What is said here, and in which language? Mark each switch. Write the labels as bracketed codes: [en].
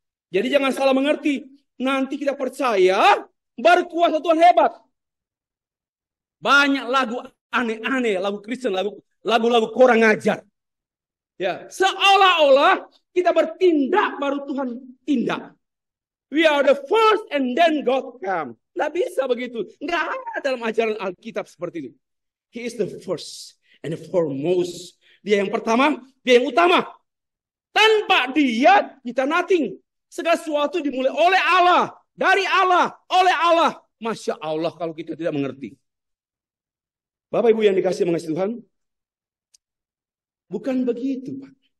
[id] Jadi jangan salah mengerti. Nanti kita percaya, baru kuasa Tuhan hebat. Banyak lagu aneh-aneh, lagu Kristen, lagu-lagu kurang ajar. Ya, seolah-olah kita bertindak baru Tuhan tindak. [en] We are the first and then God come. [id] Nggak bisa begitu. Nggak ada dalam ajaran Alkitab seperti itu. [en] He is the first and the foremost. [id] Dia yang pertama, dia yang utama. Tanpa Dia, kita nothing. Segala sesuatu dimulai oleh Allah, dari Allah, oleh Allah. Masya Allah kalau kita tidak mengerti. Bapak Ibu yang dikasih mengasihi Tuhan, bukan begitu, Pak.